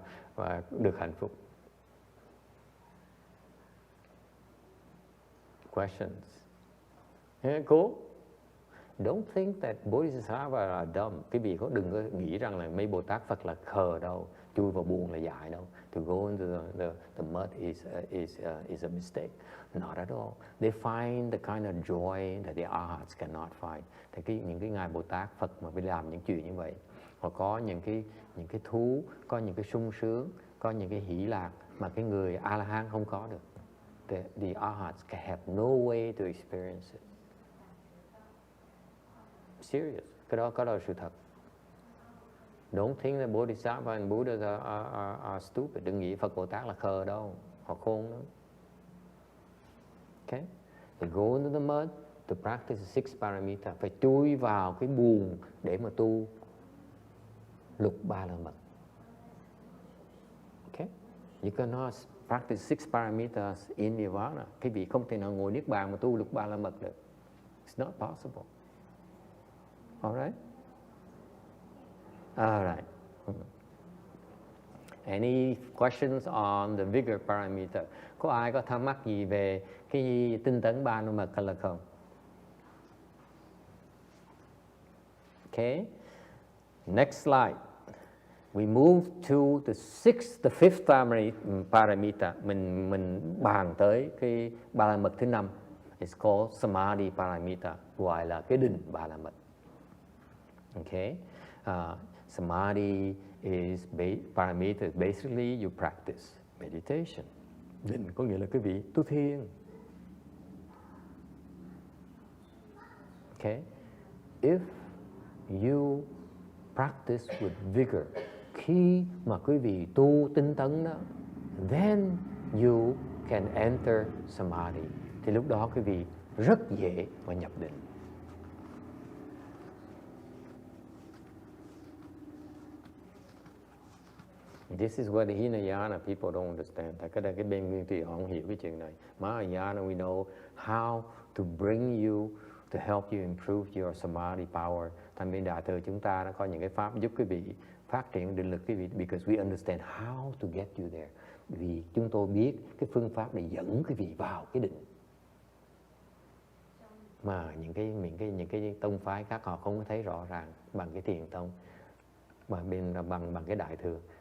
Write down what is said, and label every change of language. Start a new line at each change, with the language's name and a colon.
Vietnamese: Và được hạnh phúc.
English: Questions? Yeah, cool. Don't think that Bodhisattvas are dumb.
Vietnamese: Quý vị đừng có nghĩ rằng là mấy Bồ Tát Phật là khờ đâu, chui vào buồn là dại đâu.
English: To go into the mud is a mistake. Not at all. They find the kind of joy that the arhats cannot find.
Vietnamese: Thì những cái ngài Bồ Tát Phật mà phải làm những chuyện như vậy, họ có những cái thú, có những cái sung sướng, có những cái hỷ lạc mà cái người A-la-hán không có được.
English: The arhats have no way to experience it. Serious.
Vietnamese: Cái đó là sự thật.
English: Don't think that Bodhisattva and Buddhas are stupid.
Vietnamese: Đừng nghĩ Phật Bồ Tát là khờ đâu. Họ khôn lắm.
English: Okay? They go into the mud to practice the six paramita.
Vietnamese: Phải chui vào cái buồn để mà tu lục ba la mật.
English: Okay? You cannot practice six paramitas in Nirvana.
Vietnamese: Quý vị không thể nào ngồi niết bàn mà tu lục ba la mật được.
English: It's not possible. All right? All right. Any questions on the Vigor Paramita?
Vietnamese: Có ai có thắc mắc gì về cái tinh tấn ba la mật hay là không?
English: Okay. Next slide. We move to the fifth paramita.
Vietnamese: Mình bàn tới cái ba la mật thứ 5.
English: It's called Samadhi Paramita,
Vietnamese: gọi là cái định ba la mật.
English: Okay, Samadhi paramita is basically you practice meditation.
Vietnamese: Định có nghĩa là quý vị tu thiền.
English: Okay, if you practice with vigor,
Vietnamese: khi mà quý vị tu tinh tấn đó,
English: then you can enter Samadhi.
Vietnamese: Thì lúc đó quý vị rất dễ mà nhập định.
English: This is what the Hinayana people don't understand.
Vietnamese: Tại cái bên nguyên thủy họ không hiểu cái chuyện này.
English: Mahayana we know how to bring you, to help you improve your Samadhi power.
Vietnamese: Thành bên Đại thừa chúng ta đã có những cái pháp giúp quý vị phát triển định lực quý vị,
English: because we understand how to get you there.
Vietnamese: Vì chúng tôi biết cái phương pháp để dẫn quý vị vào cái định. Mà những cái tông phái khác họ không có thấy rõ ràng bằng cái thiền tông, bằng cái Đại thừa.